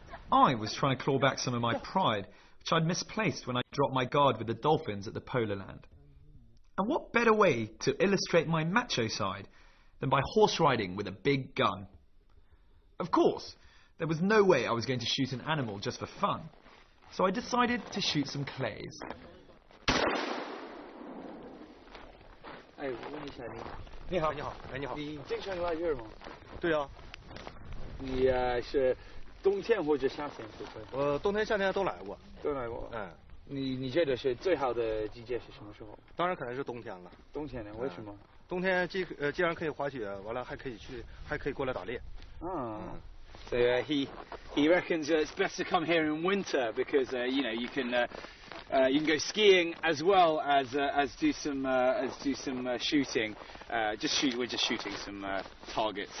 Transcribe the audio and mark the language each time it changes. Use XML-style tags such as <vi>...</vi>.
<en>I was trying to claw back some of my pride, which I'd misplaced when I dropped my guard with the dolphins at the polar land. And what better way to illustrate my macho side than by horse riding with a big gun? Of course, there was no way I was going to shoot an animal just for fun, so I decided to shoot some clays.</en> <zh>哎，我问一下你好，你好，哎，你好，你经常来这儿吗？对啊。你是冬天或者夏天会会？冬天、夏天都来过。都来过。哎，你觉得是最好的季节是什么时候？当然可能是冬天了。冬天呢？为什么？冬天既然可以滑雪，完了还可以过来打猎。嗯。</zh> <en>So he reckons it's best to come here in winter because you can go skiing as well as do some shooting. We're just shooting some targets.</en>